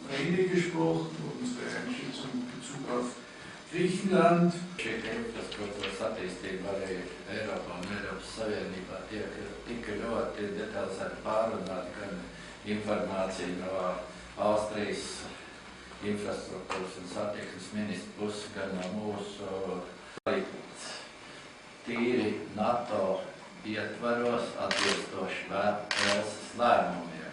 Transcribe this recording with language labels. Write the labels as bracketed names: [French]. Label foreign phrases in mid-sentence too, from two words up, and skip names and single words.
[German] Ukraine gesprochen, unsere Einschätzung in Bezug auf Griechenland. [Latvian] Šī infrastruktūras attīstība arī Eiropā un Eiropas Savienībā tika ļoti detalizēti pārunāta gan informācija no Austrijas infrastruktūras un satiksmes ministra puses, gan no mūsu tīri NATO ietvaros atbilstoši Velsas lēmumiem.